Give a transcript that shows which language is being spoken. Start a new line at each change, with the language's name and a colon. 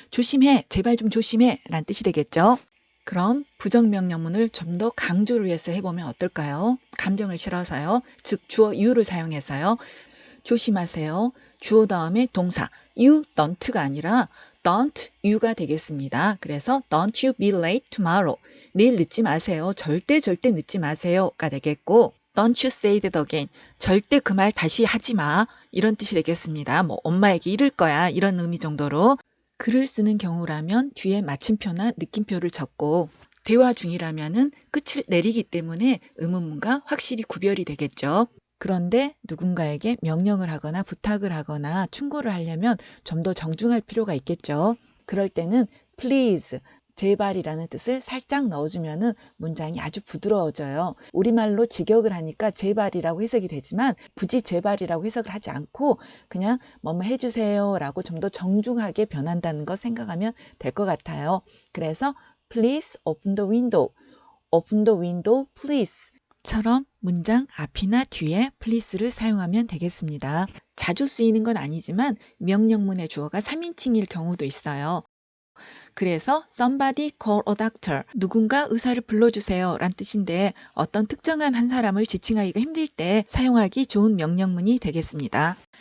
Korean: 조심해, 제발 좀 조심해 라는 뜻이 되겠죠. 그럼 부정명령문을 좀 더 강조를 해서 해보면 어떨까요? 감정을 실어서요. 즉 주어 you를 사용해서요. 조심하세요. 주어 다음에 동사
English: you don't
Korean: 가 아니라
English: don't you
Korean: 가 되겠습니다. 그래서
English: don't you be late tomorrow.
Korean: 내일 늦지 마세요. 절대 늦지 마세요가 되겠고,
English: don't you say that again.
Korean: 절대 그 말 다시 하지 마. 이런 뜻이 되겠습니다. 뭐 엄마에게 이럴 거야. 이런 의미 정도로. 글을 쓰는 경우라면 뒤에 마침표나 느낌표를 적고, 대화 중이라면은 끝을 내리기 때문에 의문문과 확실히 구별이 되겠죠. 그런데 누군가에게 명령을 하거나 부탁을 하거나 충고를 하려면 좀 더 정중할 필요가 있겠죠. 그럴 때는 please, 제발이라는 뜻을 살짝 넣어주면은 문장이 아주 부드러워져요. 우리말로 직역을 하니까 제발이라고 해석이 되지만 굳이 제발이라고 해석을 하지 않고 그냥 뭐뭐 해주세요 라고 좀 더 정중하게 변한다는 거 생각하면 될 것 같아요. 그래서
English: please open the window, open the window please
Korean: 처럼 문장 앞이나 뒤에 please를 사용하면 되겠습니다. 자주 쓰이는 건 아니지만 명령문의 주어가 3인칭일 경우도 있어요. 그래서
English: somebody call a doctor,
Korean: 누군가 의사를 불러주세요 란 뜻인데 어떤 특정한 한 사람을 지칭하기가 힘들 때 사용하기 좋은 명령문이 되겠습니다.